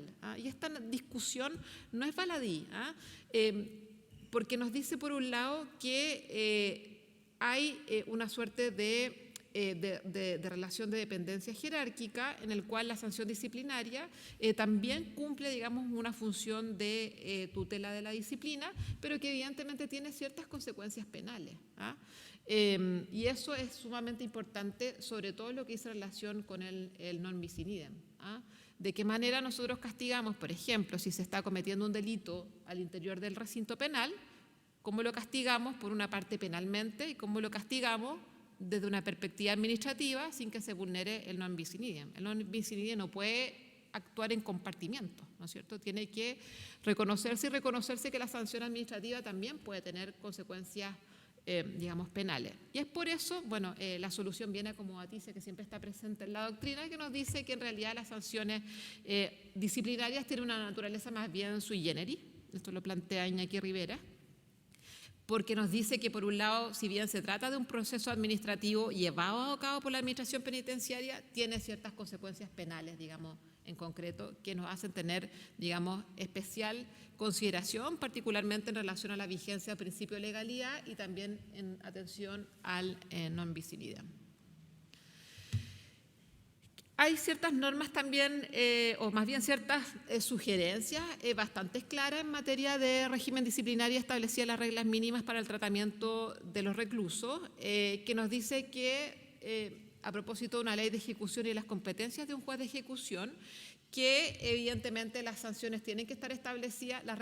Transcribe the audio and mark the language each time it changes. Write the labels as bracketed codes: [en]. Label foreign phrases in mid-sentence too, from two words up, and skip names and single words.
[es] Y esta discusión no es baladí, porque nos dice, por un lado, que hay una suerte de relación de dependencia jerárquica en el cual la sanción disciplinaria también cumple, digamos, una función de tutela de la disciplina, pero que evidentemente tiene ciertas consecuencias penales. Y eso es sumamente importante, sobre todo lo que dice relación con el [la] non bis in idem. [es] De qué manera nosotros castigamos, por ejemplo, si se está cometiendo un delito al interior del recinto penal, cómo lo castigamos por una parte penalmente y cómo lo castigamos desde una perspectiva administrativa sin que se vulnere el [la] non bis in idem. [es] El [la] non bis in idem [es] no puede actuar en compartimientos, ¿no es cierto? Tiene que reconocerse y reconocerse que la sanción administrativa también puede tener consecuencias digamos, penales. Y es por eso, bueno, la solución viene como noticia que siempre está presente en la doctrina, que nos dice que en realidad las sanciones disciplinarias tienen una naturaleza más bien [la] sui generis. [es] Esto lo plantea Iñaki Rivera, porque nos dice que por un lado, si bien se trata de un proceso administrativo llevado a cabo por la administración penitenciaria, tiene ciertas consecuencias penales, digamos, en concreto, que nos hacen tener, digamos, especial consideración, particularmente en relación a la vigencia del principio de legalidad y también en atención al [la] non bis in idem. [es] Hay ciertas normas también, o más bien ciertas sugerencias bastante claras en materia de régimen disciplinario establecidas las reglas mínimas para el tratamiento de los reclusos, que nos dice que, a propósito de una ley de ejecución y de las competencias de un juez de ejecución, que evidentemente las sanciones tienen que estar establecidas, las